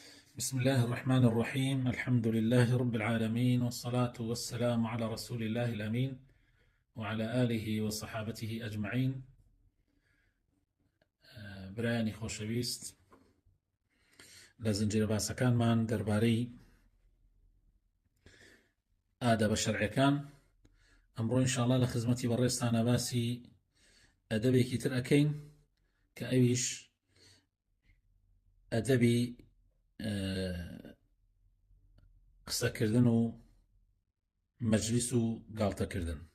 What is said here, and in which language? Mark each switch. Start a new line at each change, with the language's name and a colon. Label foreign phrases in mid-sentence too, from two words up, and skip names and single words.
Arabic: بسم الله الرحمن الرحيم. الحمد لله رب العالمين، والصلاة والسلام على رسول الله الأمين وعلى آله وصحابته أجمعين.
Central Kurdish: برایانی خۆشەویست، لە زنجیرە باسەکانمان دەربارەی ئادەبە شەرعیەکان ئەمڕۆ ئینشاءالله لە خزمەتی بەڕێستانە باسی ئەدەبێکی تر ئەکەین کە ئەویش ئەدەبی قسەکردن و مەجلیس و گاڵتەکردن.